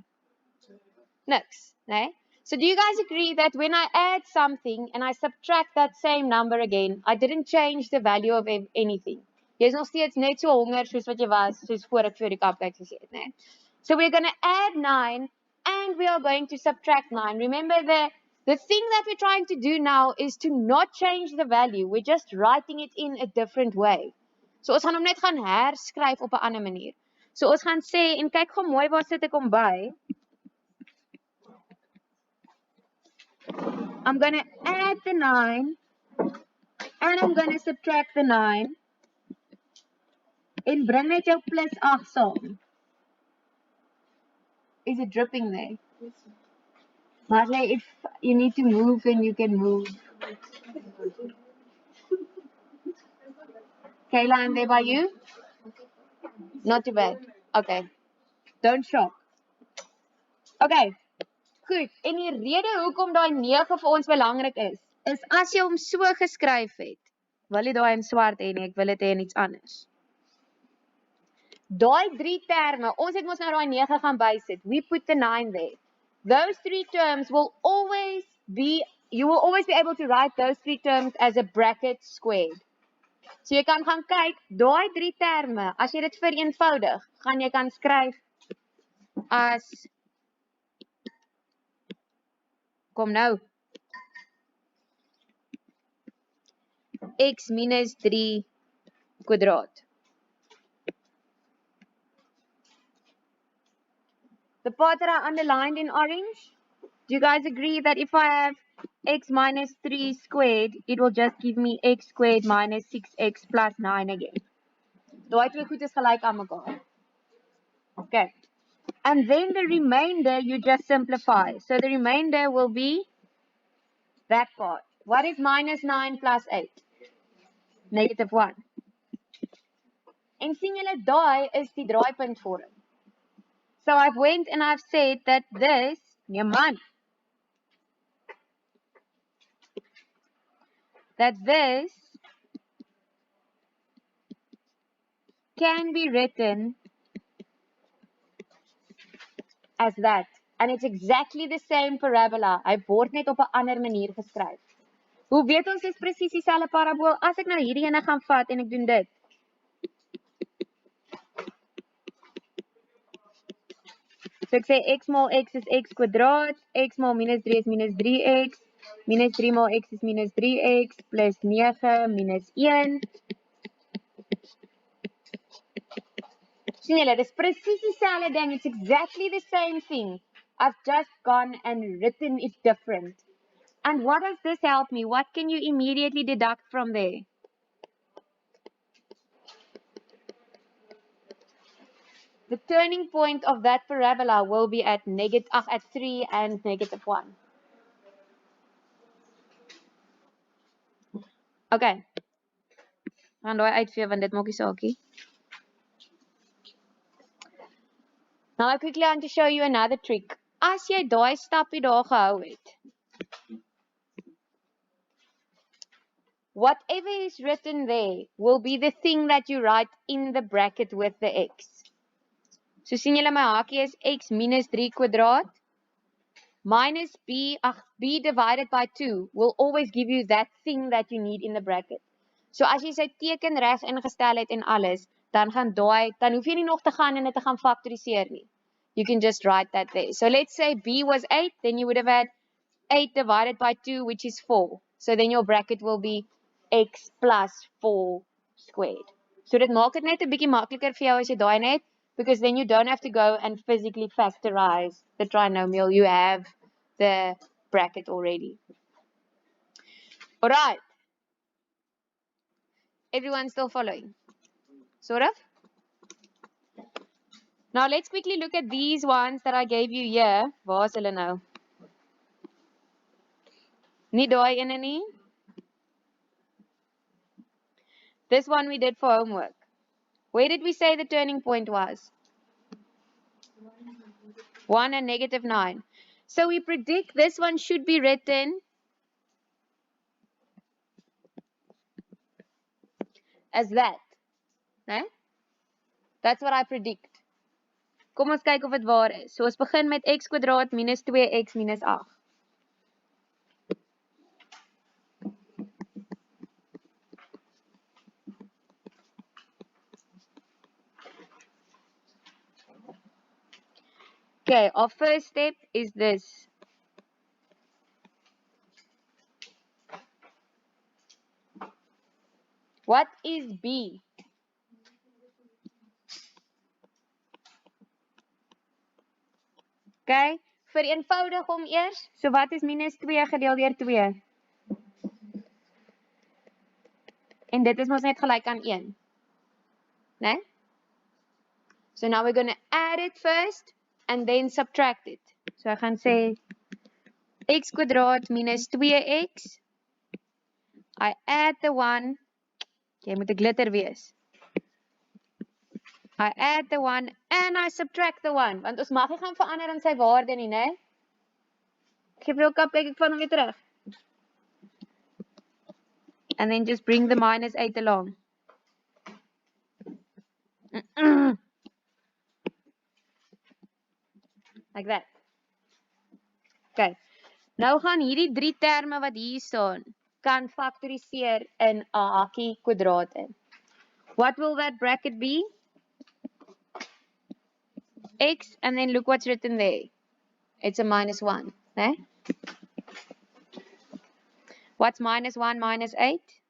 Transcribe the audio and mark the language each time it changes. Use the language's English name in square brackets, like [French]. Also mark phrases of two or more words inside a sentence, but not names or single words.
[Afrikaans] Niks, né? [English] So do you guys agree that when I add something and I subtract that same number again, I didn't change the value of anything? [Afrikaans] Jy's nog steeds net so honger soos wat jy was soos voor ek vir die cupcakes gesê het, né? [English] So we're going to add 9 and we are going to subtract 9. Remember the thing that we're trying to do now is to not change the value. We're just writing it in a different way. [Afrikaans] So ons gaan hom net gaan herskryf op 'n ander manier. So ons gaan sê en kyk gou mooi waar sit ek hom by. [English] I'm going to add the 9 and I'm going to subtract the 9 [Afrikaans] en bring net jou plus 8 saam. [English] Is it dripping there? Marley, if you need to move, then you can move. Kayla, I'm there by you? Not too bad. Okay. Don't shock. [Afrikaans] Okay. Goed. En die rede hoekom daai 9 vir ons belangrik is as jy hom so geskryf het, wil jy daai in swart hê nie, ek wil dit hê in iets anders. Daai 3 terme, ons het mos nou daai 9 gaan bysit. [English] We put the 9 there. Those 3 terms will always be, you will always be able to write those 3 terms as a bracket squared. [Afrikaans] So jy kan gaan kyk, daai 3 terme, as jy dit vereenvoudig, gaan jy kan skryf as, kom nou, x minus 3 kwadraat. [English] The part that I underlined in orange, do you guys agree that if I have x minus 3 squared, it will just give me x squared minus 6x plus 9 again? [Afrikaans] Daai twee goed is gelyk aan mekaar. [English] Okay. And then the remainder, you just simplify. So the remainder will be that part. What is minus 9 plus 8? Negative 1. [Afrikaans] En sien julle, daai is die draaipuntvorm. [English] So I've went and I've said that this, [Afrikaans] nee man, [English] that this can be written as that. And it's exactly the same parabola. [Afrikaans] Hy word net op 'n ander manier geskryf. Hoe weet ons dis presies dieselfde parabool as ek nou hierdie ene gaan vat en ek doen dit? So ek sê x maal x is x kwadraat, x maal minus 3 is minus 3x, minus 3 maal x is minus 3x, plus 9 minus 1. Sien julle, dis presies dieselfde ding, [English] it's exactly the same thing. I've just gone and written it different. And what does this help me? What can you immediately deduct from there? The turning point of that parabola will be at at 3 and negative 1. Okay. [Afrikaans] Gaan daai uitvee want dit maak nie saakie. [English] Now I quickly want to show you another trick. [Afrikaans] As jy daai stappie daar gehou het, [English] whatever is written there will be the thing that you write in the bracket with the x. [Afrikaans] So sien julle my hakie is x minus 3 kwadraat [English] minus b divided by 2 will always give you that thing that you need in the bracket. [Afrikaans] So as jy sy teken reg ingestel het en alles, dan hoef jy nie nog te gaan en dit te gaan factoriseer nie. [English] You can just write that there. So let's say b was 8, then you would have had 8 divided by 2, which is 4. So then your bracket will be x plus 4 squared. So dit maak dit net 'n bietjie makliker vir jou as jy daai net, because then you don't have to go and physically factorize the trinomial. You have the bracket already. All right. Everyone still following? Sort of? Now let's quickly look at these ones that I gave you here. [Afrikaans] Waar is hulle nou? Nie daai ene nie. [English] This one we did for homework. Where did we say the turning point was? 1 and negative 9. So we predict this one should be written as that. Né? That's what I predict. [Afrikaans] Kom ons kyk of dit waar is. So ons begin met x kwadraat minus 2x minus 8. [English] Okay, our first step is this. What is b? [Afrikaans] Okay, vereenvoudig hom eers. So wat is minus 2 gedeel deur 2? En dit is mos net gelyk aan 1. Né? [English] So now we're going to add it first and then subtract it. [Afrikaans] So ek gaan sê x kwadraat minus 2x. [English] I add the 1. [Afrikaans] Jy moet 'n glitter wees. [English] I add the 1 and I subtract the 1. [Afrikaans] Want ons mag nie gaan verander in sy waarde nie, né? Geef jou kap, kyk ek van hom weer terug. [English] And then just bring the minus 8 along. Like that. Okay. [Afrikaans] Nou gaan hierdie 3 terme wat hier staan, kan factoriseer in 'n hakie kwadraat in. [English] What will that bracket be? X, and then look what's written there. It's a minus 1. Eh? What's minus 1 minus 8?